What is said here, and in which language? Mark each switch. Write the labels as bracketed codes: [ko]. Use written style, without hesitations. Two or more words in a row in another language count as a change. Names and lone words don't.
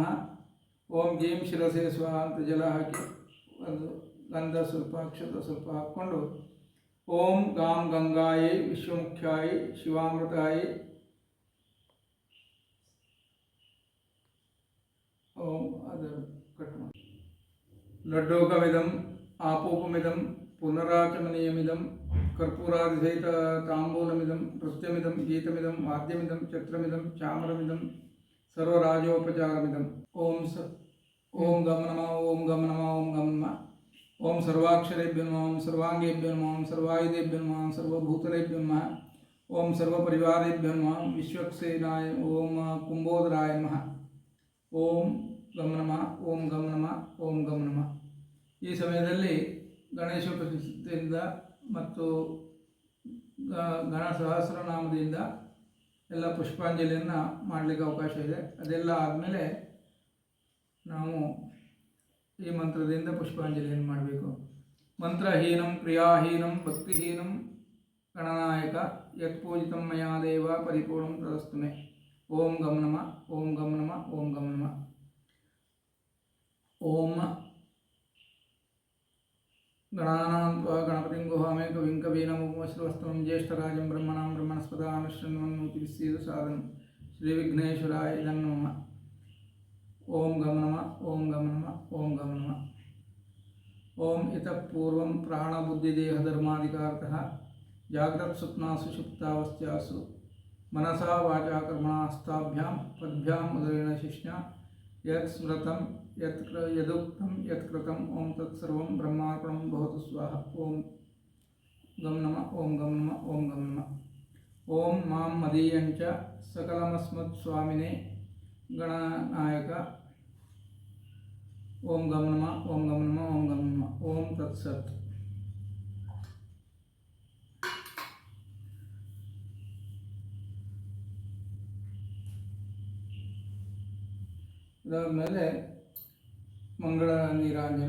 [sa] ಓಂ ಗೀಂ ಶಿರಸೆ ಸ್ವಾಹ [kn] ಅಂತ ಜಲ ಹಾಕಿ ಒಂದು ಗಂಧ ಸ್ವಲ್ಪ, ಅಕ್ಷತ ಸ್ವಲ್ಪ ಹಾಕ್ಕೊಂಡು [sa] ಓಂ ಗಾಂ ಗಂಗಾಯೈ ವಿಶ್ವಮುಖ್ಯಾಯಿ ಶಿವಾಮೃತಾಯಿ ಓಂ [kn] ಅದು ಕಟ್ ಮಾಡಿ. [sa] ಲಡ್ಡೋಕಮಿದಂ ಆಪೋಪಮಿದಂ ಪುನರಾಚಮನೀಯಮಿದಂ ಕರ್ಪೂರಾದಿಸಹಿತ ತಾಂಬೂಲಮಿದಂ ನೃತ್ಯಮಿದಂ ಗೀತಮಿದಂ ವಾದ್ಯಮಿದಂ ಛತ್ರಮಿದಂ ಚಾಮರಮಿದಂ ಸರ್ವರಾಜೋಪಚಾರಮಿದಂ. ಓಂ ಗಮ ನಮಃ, ಓಂ ಗಮ ನಮಃ, ಓಂ ಗಮ ನಮಃ. ಓಂ ಸರ್ವಾಕ್ಷರೇಭ್ಯೋ ನಮಃ, ಓಂ ಸರ್ವಾಂಗೇಭ್ಯೋ ನಮಃ, ಓಂ ಸರ್ವಾಯುಧೇಭ್ಯೋ ನಮಃ, ಓಂ ಸರ್ವಭೂತಲೇಭ್ಯೋ ನಮಃ, ಓಂ ಸರ್ವಪರಿವಾರೇಭ್ಯೋ ನಮಃ, ವಿಶ್ವಕ್ಸೇನಾಯ ಓಂ ಕುಂಬೋದರಾಯ ನಮಃ. ಓಂ ಗಮ ನಮಃ, ಓಂ ಗಮ ನಮಃ, ಓಂ ಗಮ ನಮಃ. [kn] ಈ ಸಮಯದಲ್ಲಿ ಗಣೇಶೋಪಸ್ಥಿತಿಯಿಂದ ಮತ್ತು ಗಣ ಸಹಸ್ರನಾಮದಿಂದ ಎಲ್ಲ ಪುಷ್ಪಾಂಜಲಿಯನ್ನು ಮಾಡಲಿಕ್ಕೆ ಅವಕಾಶ ಇದೆ. ಅದೆಲ್ಲ ಆದಮೇಲೆ ನಾವು ಈ ಮಂತ್ರದಿಂದ ಪುಷ್ಪಾಂಜಲಿಯನ್ನು ಮಾಡಬೇಕು. [sa] ಮಂತ್ರಹೀನಂ ಕ್ರಿಯಾಹೀನಂ ಭಕ್ತಿಹೀನಂ ಗಣನಾಯಕ ಯತ್ ಪೂಜಿತಂ ಮಯಾ ದೇವ ಪರಿಪೂರ್ಣಂ ತದಸ್ತು ಮೇ. ಓಂ ಗಮ ನಮಃ, ಓಂ ಗಮ ನಮಃ, ಓಂ ಗಮ ನಮಃ. ಓಂ ಗಣಾನಾಂ ತ್ವಾ ಗಣಪತಿಂ ಗುಹಾಮೇ ಕವಿಂ ಕವೀನಾಮುಪಮಶ್ರವಸ್ತಮಂ ಜ್ಯೇಷ್ಠರಾಜಂ ಬ್ರಹ್ಮಣಾಂ ಬ್ರಹ್ಮಣಸ್ಪದಾನುಷ್ಠನ್ವನ್ನೋತಿಭಿಸ್ಸೇದ ಸಾಧನಂ ಶ್ರೀ ವಿಘ್ನೇಶ್ವರಾಯ ನಮಃ. ಓಂ ಗಮ ನಮಃ, ಓಂ ಗಮ ನಮಃ, ಓಂ ಗಮ ನಮಃ. ಓಂ ಇತಃ ಪೂರ್ವಂ ಪ್ರಾಣಬುದ್ಧಿದೇಹಧರ್ಮಾಧಿಕಾರತಃ ಜಾಗ್ರತ್ ಸ್ವಪ್ನಾಸು ಸುಷುಪ್ತಾವಸ್ಥಾಸು ಮನಸಾ ವಾಚಾ ಕರ್ಮಣಾ ಹಸ್ತಾಭ್ಯಾಂ ಪದ್ಭ್ಯಾಂ ಉದರೇಣ ಶಿಷ್ಣಾ ಯತ್ ಸ್ಮೃತಂ ಯದುಕ್ತಂ ಯತ್ಕೃತಂ ಓಂ ತತ್ಸರ್ವಂ ಬ್ರಹ್ಮಾರ್ಪಣಂ ಭವತು ಸ್ವಾಹ. ಓಂ ಗಮ ನಮಃ, ಓಂ ಗಮ ನಮಃ, ಓಂ ಗಮ ನಮಃ. ಓಂ ಮಾಂ ಮದೀಯಂಚ ಸಕಲಮಸ್ಮತ್ ಸ್ವಾಮಿನೇ ಗಣನಾಯಕ ಓಂ ಗಮ ನಮಃ, ಓಂ ಗಮ ನಮಃ, ಓಂ ಗಮ ನಮಃ. ಓಂ ತತ್ಸತ್. [kn] ಇದಾದಮೇಲೆ ಮಂಗಳ ನೀರಾಂಜನ.